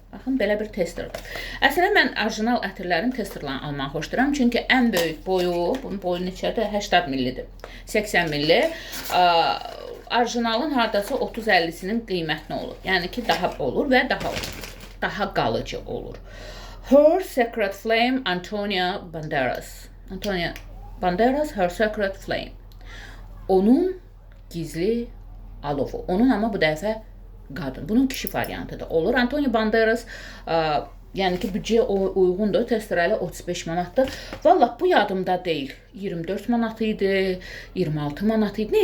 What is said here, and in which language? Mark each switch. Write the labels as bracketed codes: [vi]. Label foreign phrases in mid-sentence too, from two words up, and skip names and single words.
[az] Baxın, belə bir testerdir. Əslində mən orijinal ətirlərin testerlərini almağı xoşduram. Çünki ən böyük boyu, bunun boyu neçədir? 80 millidir. 80 milli. Orijinalın hardasa 30-50'sinin qiymətli olur. Yəni ki, daha olur və daha qalıcı olur. Her Secret Flame, Antonia Banderas. Antonia Banderas, Her Secret Flame. Onun gizli alovu. Onun amma bu dəfə qadın. Bunun kişi variantı da olur. Antonia Banderas, yəni ki, büdcəyə uyğundur. Tester elə 35 manatdır. Vallahi bu yadımda deyil. 24 manat idi, 26 manat idi.